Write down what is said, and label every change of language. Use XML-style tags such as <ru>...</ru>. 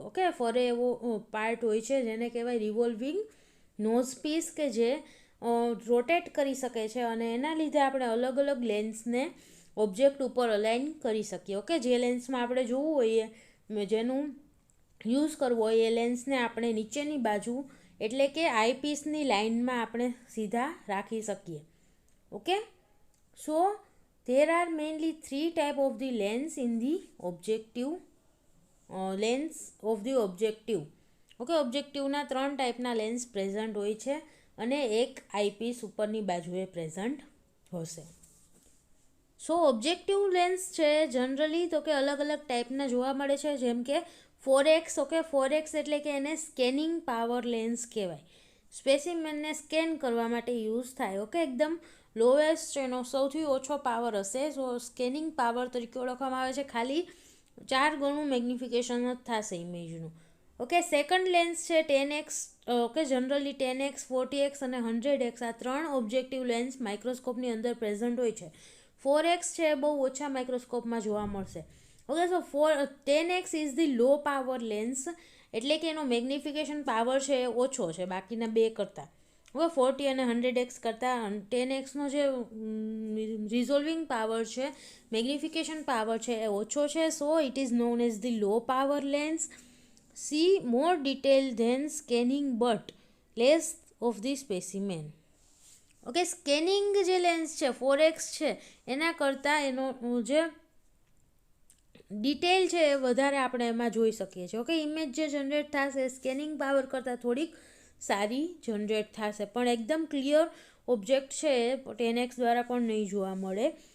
<gu>Okay, ફરે એવો part હોય છે જેને કહેવાય રિવોલ્વિંગ નોઝ પીસ, કે જે રોટેટ કરી શકે છે અને એના લીધે આપણે અલગ અલગ લેન્સને ઓબ્જેક્ટ ઉપર અલાઇન કરી શકીએ. ઓકે, જે લેન્સમાં આપણે જોવું હોય, જેનું યુઝ કરવો હોય એ લેન્સને આપણે નીચેની બાજુ એટલે કે આઈપીસની લાઇનમાં આપણે સીધા રાખી શકીએ.</gu> <en>Okay, so there are mainly 3 type of the lens in the objective lens of the objective.</en> <gu>Okay, ઓબ્જેક્ટિવના 3 ટાઈપના લેન્સ પ્રેઝન્ટ હોય છે અને એક આઈપીસ ઉપરની બાજુએ પ્રેઝન્ટ હશે. સો ઓબ્જેક્ટિવ લેન્સ છે જનરલી તો કે અલગ અલગ ટાઈપના જોવા મળે છે, જેમ કે 4x. ઓકે, 4x એટલે કે એને સ્કેનિંગ પાવર લેન્સ કહેવાય. સ્પેસિમેનને સ્કેન કરવા માટે યુઝ થાય. ઓકે, એકદમ લોએસ્ટ એનો સૌથી ઓછો પાવર હશે. સો સ્કેનિંગ પાવર તરીકે ઓળખવામાં આવે છે. ખાલી 4 ગણું મેગ્નિફિકેશન જ થશે ઇમેજનું. ઓકે, સેકન્ડ લેન્સ છે 10x. Okay, generally 10x, 40x અને 100x આ 3 ઓબ્જેક્ટિવ લેન્સ માઇક્રોસ્કોપની અંદર પ્રેઝન્ટ હોય છે. 4x છે બહુ ઓછા માઇક્રોસ્કોપમાં જોવા મળશે. Okay,</gu> <en>so 10x is the low power lens,</en> <gu>એટલે કે એનો મેગ્નિફિકેશન પાવર છે એ ઓછો છે બાકીના બે કરતાં. હવે 40 અને 100x કરતાં 10xનો જે રિઝોલ્વિંગ પાવર છે, મેગ્નિફિકેશન પાવર છે એ ઓછો છે.</gu> <en>So it is known as the low power lens. See more detail than scanning but less of the specimen.</en> <gu>Okay, scanning જે લેન્સ છે 4x છે એના કરતાં એનો જે ડિટેલ છે એ વધારે આપણે એમાં જોઈ શકીએ છીએ. ઓકે, ઇમેજ જે જનરેટ થશે સ્કેનિંગ પાવર કરતાં થોડીક સારી જનરેટ થશે, પણ એકદમ ક્લિયર ઓબ્જેક્ટ છે એ 10x દ્વારા પણ નહીં જોવા મળે.</gu>